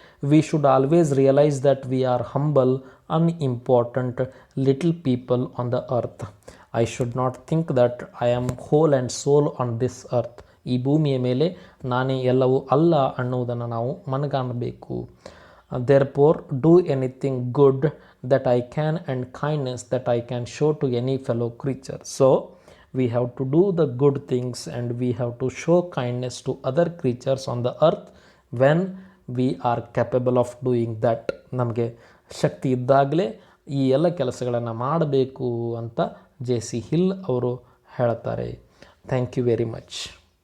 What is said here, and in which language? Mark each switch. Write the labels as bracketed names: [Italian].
[English] We should always realise that we are humble, unimportant little people on the earth. I should not think that I am whole and sole on this earth. [Kannada] ಈ ಭೂಮಿಯ ಮೇಲೆ ನಾನೇ ಎಲ್ಲವೂ ಅಲ್ಲ ಅನ್ನುವುದನ್ನು ನಾವು ಮನಗಾಣಬೇಕು. [English] Therefore, do anything good that I can and kindness that I can show to any fellow creature. So, we have to do the good things and we have to show kindness to other creatures on the earth when we are capable of doing that. [Kannada] ನಮಗೆ ಶಕ್ತಿ ಇದ್ದಾಗಲೇ ಈ ಎಲ್ಲ ಕೆಲಸಗಳನ್ನು ಮಾಡಬೇಕು ಅಂತ JC. Hill ಅವರು ಹೇಳ್ತಾರೆ. [English] Thank you very much.